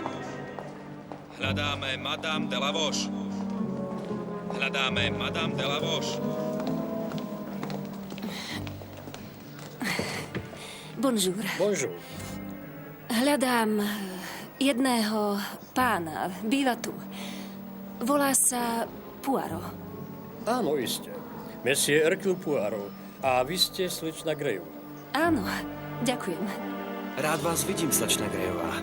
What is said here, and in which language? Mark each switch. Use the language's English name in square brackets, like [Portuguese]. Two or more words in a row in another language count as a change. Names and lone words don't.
[Slovak] Hľadáme Madame de la Voche. Hľadáme Madame de la Voche. Bonjour. Bonjour. Hľadám jedného pána. Býva tu. Volá sa Poirot. Áno, iste. Monsieur Hercule Poirot. A vy ste slečna Greyová. Áno, ďakujem. Rád vás vidím, slečna Greyová.